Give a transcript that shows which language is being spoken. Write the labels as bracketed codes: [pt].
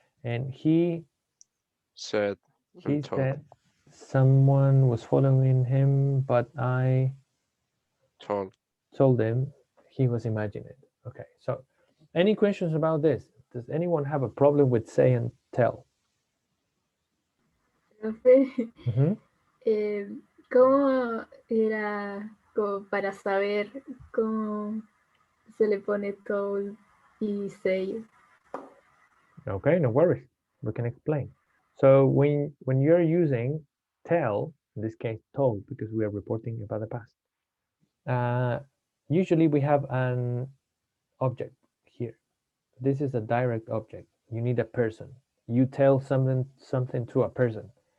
[en] And he said someone was following him, but I told him he was imagining it. Okay, so any questions about this? Does anyone have a problem with say and tell? [es] Profe, ¿cómo era como para saber cómo se le pone told y say? [en] Okay, no worries. We can explain. So when you're using tell, in this case told, because we are reporting about the past, usually we have an object here. This is a direct object. You need a person. You tell something to a person.